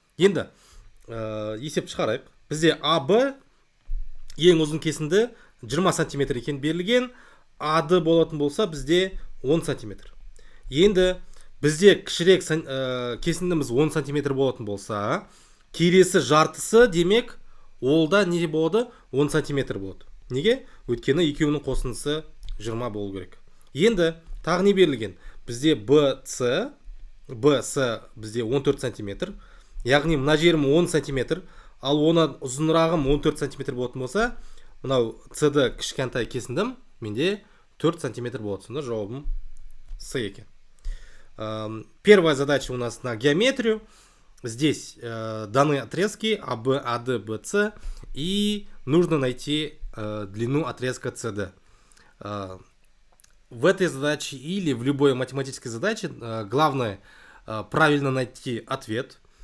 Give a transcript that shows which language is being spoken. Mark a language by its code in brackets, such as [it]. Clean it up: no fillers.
[kk] Енді есепті шығарайық. Бізде АБ ең ұзын кесінді 20 см екен берілген, АД болатын болса бізде 10 см. Енді бізде кішірек кесіндіміз 10 см болатын болса, келесі жартысы демек олда не болады? 10 см болады. Неге? Өйткені екеуінің қосындысы 20 болу керек. Енді тағы не берілген? Бізде BC бізде 14 см. Яғни мына жерім 10 см, ал оны ұзынырағым 14 см болатын болса, мынау CD кішкентай кесіндім, менде 4 см болады. Сонда жауабым С екен. [ru] Первая задача у нас на геометрию. Здесь даны отрезки АБ, АД, БЦ, и нужно найти длину отрезка CD. В этой задаче или в любой математической задаче главное правильно найти ответ.